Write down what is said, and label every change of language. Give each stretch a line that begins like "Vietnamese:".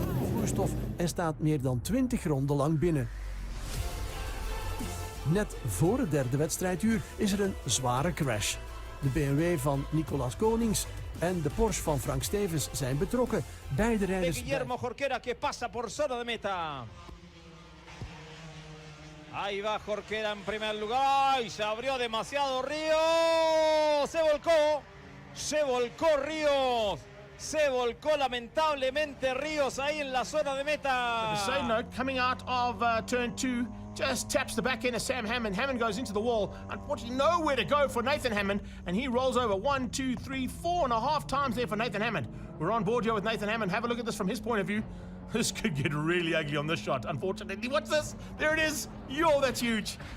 Dutch: Vloeistof en staat meer dan 20 ronden lang binnen. Net voor het derde wedstrijduur is er een zware crash. De BMW van Nicolas Konings en de Porsche van Frank Stevens zijn betrokken. Beide rijders...
Spanish: Guillermo Jorquera que pasa por zona de meta. Ahí va Jorquera en primer lugar. ¡Ay! Se abrió demasiado Río. Se volcó Río. Se volcó lamentablemente Ríos ahí en la zona de meta.
English: The same note, coming out of turn 2, just taps the back end of Sam Hammond. Hammond goes into the wall. Unfortunately, nowhere to go for Nathan Hammond, and he rolls over 1, 2, 3, 4.5 times there for Nathan Hammond. We're on board here with Nathan Hammond. Have a look at this from his point of view. This could get really ugly on this shot, unfortunately. Watch this. There it is. Yo, that's huge.